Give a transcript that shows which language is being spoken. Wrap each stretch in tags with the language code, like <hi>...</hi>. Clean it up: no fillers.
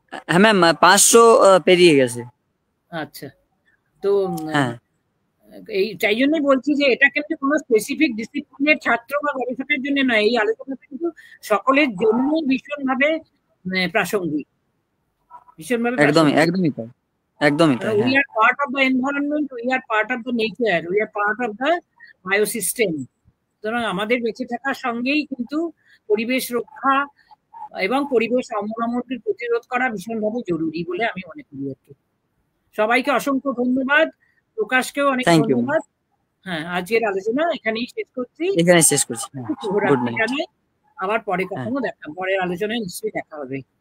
<bn>হ্যাঁ ম্যাম, 500 পেরিয়ে গেছে। আচ্ছা, তো হ্যাঁ, তাই জন্যই বলছি যে এটা কিন্তু কোনো স্পেসিফিক ডিসিপ্লিনের ছাত্র বা গবেষকের জন্য নয়, এই আলোচনাটা কিন্তু সকলের জন্যই ভীষণভাবে প্রাসঙ্গিক, ভীষণভাবে একদমই তাই, একদমই তাই।</bn> <en>we are part of the environment, we are part of the nature, we are part of the biosystem.</en> <bn>সুতরাং আমাদের বেঁচে থাকার সঙ্গেই কিন্তু পরিবেশ রক্ষা এবং পরিবেশ অবনমনকে প্রতিরোধ করা ভীষণভাবে জরুরি বলে আমি মনে করি। সবাইকে অসংখ্য ধন্যবাদ, প্রকাশকেও অনেক ধন্যবাদ। হ্যাঁ, আজকের আলোচনা এখানেই শেষ করছি। শুভরাত্রি জানাই। আবার পরে কখনো পরের আলোচনায় নিশ্চয়ই দেখা হবে।</bn>